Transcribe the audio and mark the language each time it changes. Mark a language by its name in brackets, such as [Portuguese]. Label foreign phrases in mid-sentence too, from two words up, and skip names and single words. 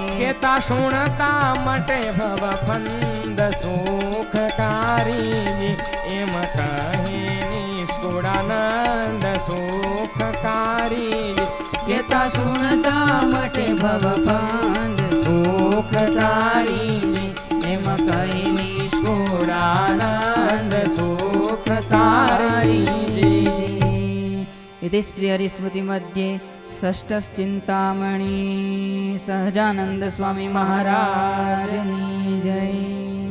[Gujarati] કેતા સુણતા મટે ભવ ફંદ સુખકારી એમ કહે નિષ્કુળાનંદ સુખકારી કેતા સુણતા મટે ભવ ફંદ સુખકારીજી એમ કહી નિષ્કુળાનંદ સુખકારીજી [Sanskrit] इति श्री हरिस्मृति मध्ये षष्ठश्चिंतामणि [Gujarati] સહજાનંદ સ્વામી મહારાજની જય।